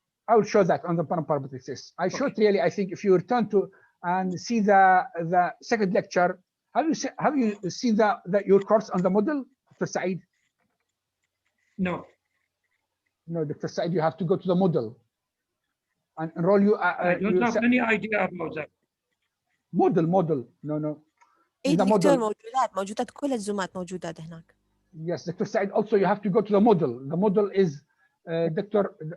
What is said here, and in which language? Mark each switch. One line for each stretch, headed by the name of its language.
English: I will show that on the non-parametric tests. I showed really. I think if you return to and see the second lecture, have you seen your course on the Moodle, Dr. Saeed? No. No, Dr. Saeed, you have to go to the Moodle and enroll you. I don't have any idea about that. Moodle. No.
Arabic: اي دكتور موجودات كل الزومات موجودات هناك.
English: Yes, Dr. Saeed, also you have to go to the Moodle. The Moodle is Dr.